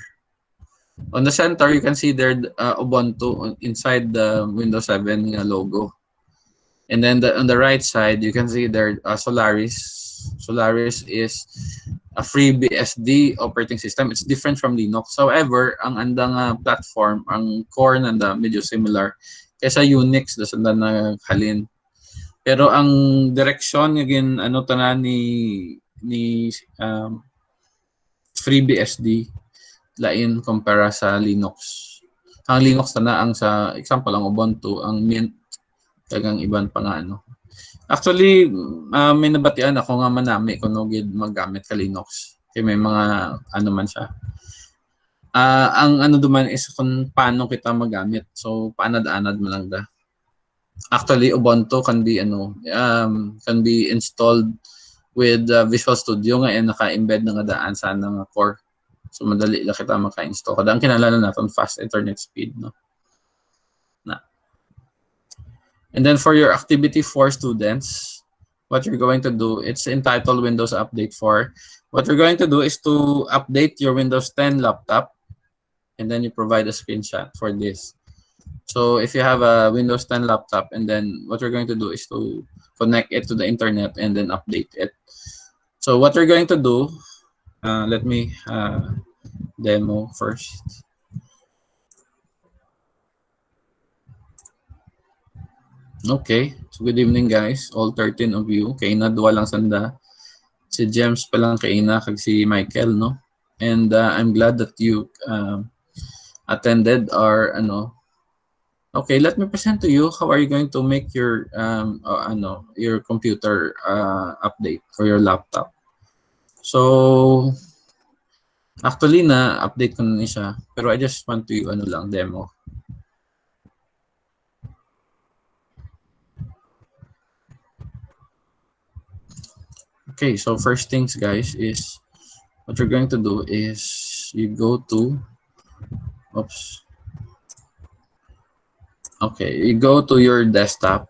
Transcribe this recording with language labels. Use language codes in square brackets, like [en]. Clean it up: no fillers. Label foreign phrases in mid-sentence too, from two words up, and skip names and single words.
[en] On the center, you can see there Ubuntu inside the Windows 7 logo. And then on the right side, you can see there Solaris. Solaris is a free BSD operating system. It's different from Linux. However, [hil] ang andang platform, ang core nanda medyo similar kaysa Unix na halin. Pero ang direction again tanan ni free BSD lain kumpara sa Linux. Ang Linux na ang sa example ang Ubuntu, ang Mint kagang iban pa nga Actually, may nabatian ako nga manami kung gid maggamit ka Linux. Kaya may mga man siya. Ang duman is kung paano kita magamit. So, paanad-anad mo lang da. [en] Actually, Ubuntu can be installed with Visual Studio [hil] nga naka-embed na nga daan sa nga core. So, madali lang kita maka-install. Kada ang kinalala natin, [en] fast internet speed, no? And then for your activity for students, what you're going to do, it's entitled Windows Update 4. What you're going to do is to update your Windows 10 laptop, and then you provide a screenshot for this. So if you have a Windows 10 laptop, and then what you're going to do is to connect it to the internet and then update it. So what you're going to do, let me demo first. Okay, so good evening guys, all 13 of you. [hil] Kay na duwa lang sanda. Si James pa lang kay na kag si Michael, no? [en] And I'm glad that you attended our Okay, let me present to you how are you going to make your your computer update for your laptop. [hil] So actually na update ko na siya, pero [en] I just want to demo. Okay, so first things guys is what you're going to do is you go to you go to your desktop.